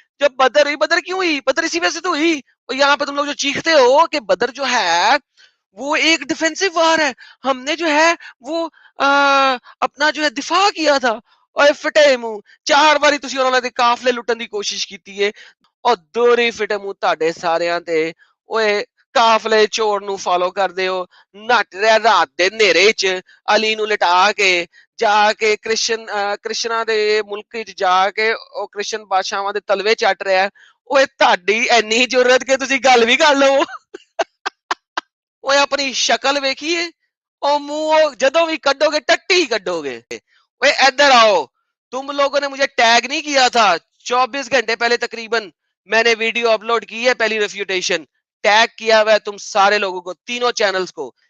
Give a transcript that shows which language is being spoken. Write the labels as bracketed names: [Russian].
[Urdu] جب بدر ہوئی, بدر کیوں ہوئی؟ بدر اسی وجہ سے تو ہوئی. اور یہاں پہ تم لوگ جو چیختے ہو کہ بدر جو ہے وہ ایک ڈیفینسو وار ہے, ہم نے جو ہے وہ اپنا جو ہے دفاع کیا تھا, [Punjabi] اور فٹے منہ 4 باری تسی انہوں نے قافلے لٹن دی کوشش کیتی ہے, اور دوری فٹے منہ تاڈے ساریاں تے اوئے قافلے چور نو فالو کر دے ہو. نٹ رہا رات دے نیرے وچ علی نو لٹا کے جا کے کرسچناں دے ملک وچ جا کے او کرسچن بادشاہاں دے تلوے چٹ رہا ہے. اوئے تہاڈی اینی ضرورت کہ تسی گل بھی کر لو. اوئے اپنی شکل ویکھیے, او منہ جدوں بھی کڈو گے ٹٹی کڈو گے. [Urdu] اوئے ادھر آؤ, تم لوگوں نے مجھے ٹیگ نہیں کیا تھا, 24 گھنٹے پہلے تقریباً میں نے ویڈیو اپلوڈ کی ہے پہلی ریفیوٹیشن, ٹیگ کیا ہوا ہے تم سارے لوگوں کو, تینوں چینلز کو.